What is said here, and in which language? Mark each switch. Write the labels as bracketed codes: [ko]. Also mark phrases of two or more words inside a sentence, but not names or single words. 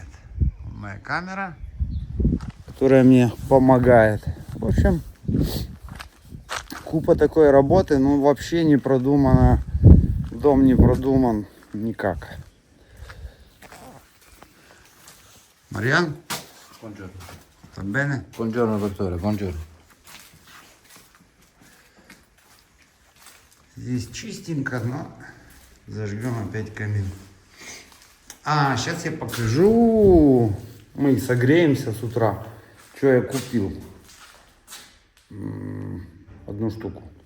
[ru] Моя камера, которая мне помогает. В общем, купа такой работы, но вообще не продумано. Дом не продуман никак. Мариан? [it] Buongiorno. Va bene? Buongiorno dottore, buongiorno. [ru] Здесь чистенько, но зажгем опять камин. А, сейчас я покажу. Мы согреемся с утра. Что я купил? Одну штуку.